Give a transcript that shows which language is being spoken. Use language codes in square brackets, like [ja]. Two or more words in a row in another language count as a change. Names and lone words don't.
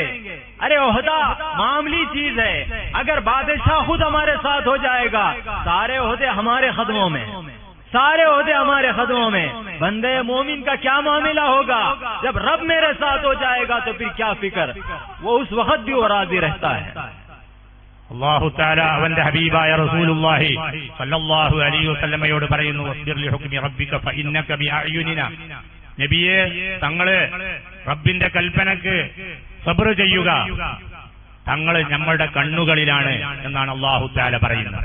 [hi] अरे ओहदा मामूली चीज है. अगर बादशाह खुद हमारे साथ हो जाएगा, सारे ओहदे हमारे कदमों में, सारे ओहदे हमारे कदमों में. बंदे मोमिन का क्या मामला होगा? जब रब मेरे साथ हो जाएगा तो फिर क्या फिक्र, वो उस वक्त भी वो राजी रहता है. [ar] الله تعالى [ml] അവന്റെ ഹബീബായ [ar] رسول الله صلى الله عليه وسلم [ml] പറയുന്നു, [ar] واصبر لحكم ربك فإنك بأعيننا. [ml] നബിയെ, തങ്ങള് റബ്ബിന്റെ കൽപ്പനക്ക് സബ്ർ ചെയ്യുക, തങ്ങൾ നമ്മളുടെ കണ്ണുകളിലാണ് എന്നാണ് [ar] الله تعالى [ml] പറയുന്നത്.